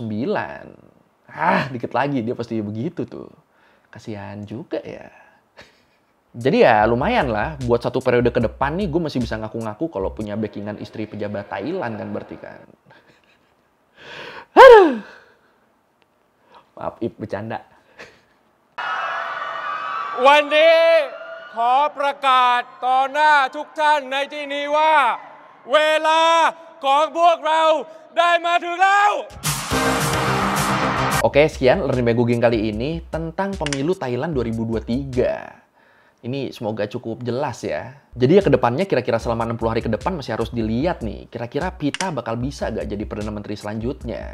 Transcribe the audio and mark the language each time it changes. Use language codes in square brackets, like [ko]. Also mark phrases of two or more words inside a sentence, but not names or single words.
[id] Dikit lagi dia pasti begitu tuh. Kasihan juga ya. Jadi ya lumayan lah, buat 1 periode ke depan nih gue masih bisa ngaku-ngaku kalau punya backingan istri pejabat Thailand kan berarti kan. Aduh. Maaf, bercanda. [th] วันนี้ขอประกาศต่อหน้าทุกท่านในที่นี้ว่าเวลาของพวกเราได้มาถึงแล้ว [id] Oke, sekian Learning by Googling kali ini tentang pemilu Thailand 2023. Ini semoga cukup jelas ya. Jadi ya kedepannya kira-kira selama 60 hari ke depan masih harus dilihat nih. Kira-kira Pita bakal bisa gak jadi Perdana Menteri selanjutnya.